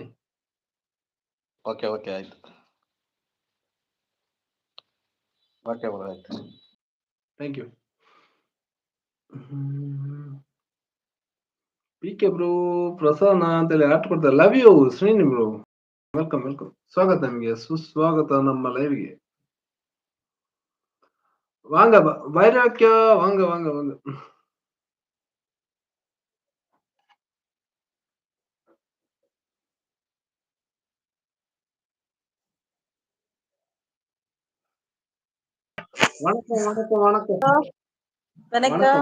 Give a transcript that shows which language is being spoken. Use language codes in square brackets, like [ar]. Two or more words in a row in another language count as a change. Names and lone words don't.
[en] OK OK [kn] ಆಯ್ತು. [en] OK bro [kn] ಆಯ್ತು. [en] thank you. [kn] ಪಿ ಕೆ ಬ್ರೋ ಪ್ರಸನ್ನ ಅಂತೇಳಿ ಆರ್ಟ್ ಕೊಡ್ತಾರೆ. [en] love you [kn] ಶ್ರೀನಿ ಬ್ರೋ. [en] welcome welcome. [kn] ಸ್ವಾಗತ ನಿಮಗೆ, ಸುಸ್ವಾಗತ ನಮ್ಮ ಲೈವ್ಗೆ. [ta] வாங்க வைராக்கியா, வாங்க வாங்க வாங்க. வணக்கம் வணக்கம் வணக்கம் வணக்கம்